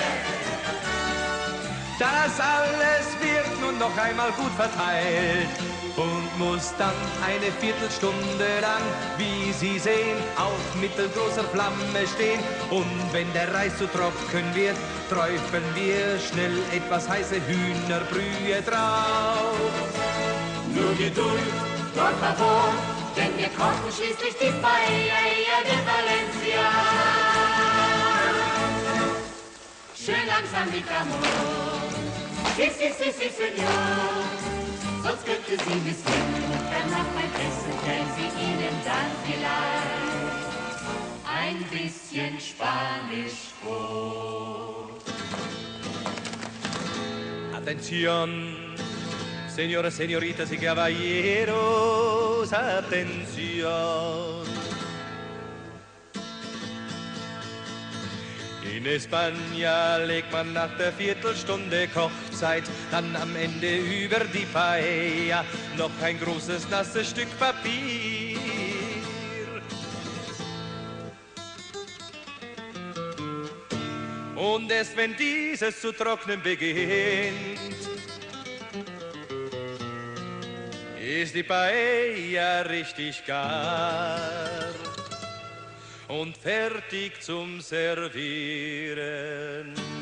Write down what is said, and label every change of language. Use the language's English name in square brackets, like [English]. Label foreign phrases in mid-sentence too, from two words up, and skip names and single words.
[German] Das alles wird nun noch einmal gut verteilt und muss dann eine Viertelstunde lang, wie Sie sehen, auf mittelgroßer Flamme stehen. Und wenn der Reis zu trocken wird, träufeln wir schnell etwas heiße Hühnerbrühe drauf. Nur Geduld, [Spanish] por favor, [German] denn wir kochen schließlich die Paella de Valencia. Schön langsam mit Amor. [Spanish] Si, si, si, si, Senor. [German] Sonst könnte sie missglücken und danach beim Essen käme sie Ihnen dann vielleicht ein bisschen Spanisch vor. [Spanish] Atención, señoras, señoritas y caballeros, atención. [German] In España legt man nach der Viertelstunde Kochzeit dann am Ende über die Paella noch ein großes nasses Stück Papier. Und erst wenn dieses zu trocknen beginnt, ist die Paella richtig gar und fertig zum Servieren.